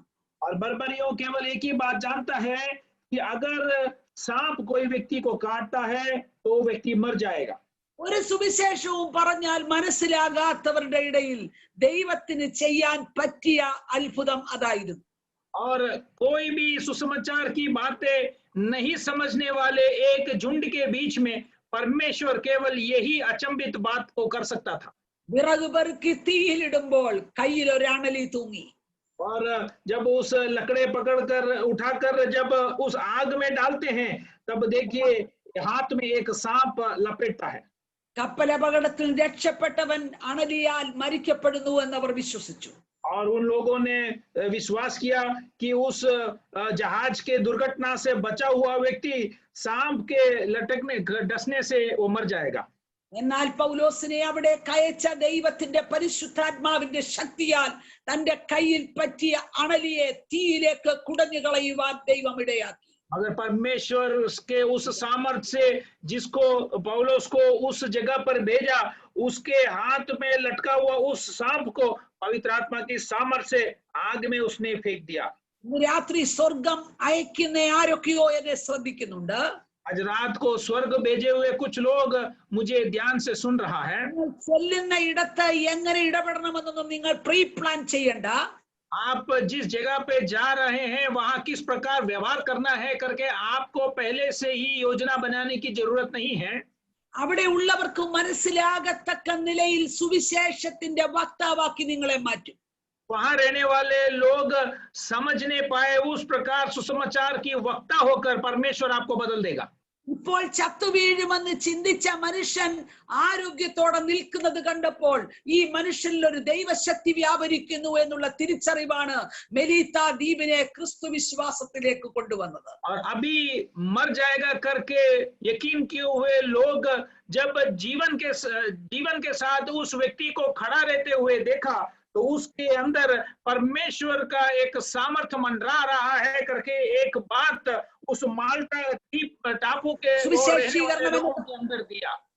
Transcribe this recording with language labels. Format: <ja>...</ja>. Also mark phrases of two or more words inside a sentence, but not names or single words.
<hi>और बर्बरियों केवल एक ही बात जानता है कि अगर सांप कोई व्यक्ति को काटता है तो वो व्यक्ति मर जाएगा।</hi> <ml>ഒരു സുവിശേഷവും പറഞ്ഞാൽ മനസ്സിലാകാത്തവരുടെ ഇടയിൽ ദൈവത്തിന് ചെയ്യാൻ പറ്റിയ അത്ഭുതം അതായിരുന്നു.</ml> <hi>और कोई भी सुसमाचार की बातें नहीं समझने वाले एक झुंड के बीच में परमेश्वर केवल यही अचंभित बात को कर सकता था।</hi> <ml>വിറക് പെറുക്കി തീയിലിടുമ്പോൾ കയ്യിൽ ഒരു അണലി തൂങ്ങി.</ml> <hi>और जब उस लकड़े पकड़कर उठाकर जब उस आग में डालते हैं, तब देखिए हाथ में एक सांप लपेटता है।</hi> <ml>കപ്പലപകടത്തിൽ രക്ഷപ്പെട്ടവൻ അണലിയാൽ മരിക്കപ്പെടുന്നു എന്നവർ വിശ്വസിച്ചു.</ml> <hi>और उन लोगों ने विश्वास किया कि उस जहाज के दुर्घटना से बचा हुआ व्यक्ति सांप के लटकने डसने से वो मर जाएगा।</hi> <ml>എന്നാൽ പൗലോസിനെ അവിടെ കയച്ച ദൈവത്തിന്റെ പരിശുദ്ധാത്മാവിന്റെ ശക്തിയാൽ തന്റെ കയ്യിൽ പറ്റിയ അണലിയെ തീയിലേക്ക് കുടഞ്ഞു കളയുവാൻ ദൈവം ഇടയാക്കി.</ml> <hi>अगर परमेश्वर के उस सामर्थ्य से जिसको पौलुस को उस जगह पर भेजा, उसके हाथ में लटका हुआ उस सांप को पवित्र आत्मा की सामर्थ्य से आग में उसने फेंक दिया।</hi> <ml>രാത്രി സ്വർഗം അയക്കുന്ന ആരൊക്കെയോ എന്നെ ശ്രദ്ധിക്കുന്നുണ്ട്.</ml> <hi>आज रात को स्वर्ग भेजे हुए कुछ लोग मुझे ध्यान से सुन रहा है।</hi> <ml>ചെല്ലുന്ന ഇടത്ത് എങ്ങനെ ഇടപെടണമെന്നൊന്നും നിങ്ങൾ</ml> <en>pre plan</en> <ml>ചെയ്യണ്ട.</ml> <hi>आप जिस जगह पे जा रहे हैं वहां किस प्रकार व्यवहार करना है करके आपको पहले से ही योजना बनाने की जरूरत नहीं है।</hi> <ml>അവിടെ ഉള്ളവർക്ക് മനസ്സിലാകത്തക്ക നിലയിൽ സുവിശേഷത്തിന്റെ വക്താവാക്കി നിങ്ങളെ മാറ്റും.</ml> <hi>वहां रहने वाले लोग समझ नहीं पाए उस प्रकार सुसमाचार की वक्ता होकर परमेश्वर आपको बदल देगा।</hi> <ml>ഇപ്പോൾ ചത്തുവീഴുമെന്ന് ചിന്തിച്ച മനുഷ്യൻ ആരോഗ്യത്തോടെ നിൽക്കുന്നത് കണ്ടപ്പോൾ ഈ മനുഷ്യനിൽ ഒരു ദൈവശക്തി വ്യാപരിക്കുന്നു എന്നുള്ള തിരിച്ചറിവാണ് മെലീത്ത ദ്വീപിനെ ക്രിസ്തു വിശ്വാസത്തിലേക്ക് കൊണ്ടുവന്നത്.</ml> <hi>और अभी मर जाएगा करके यकीन किए हुए लोग जब जीवन के साथ उस व्यक्ति को खड़ा रहते हुए देखा, तो उसके अंदर परमेश्वर का एक सामर्थ्य मंडरा रहा है करके एक बात उस माल्टा द्वीप टापू के लोगों के अंदर दिया।</hi>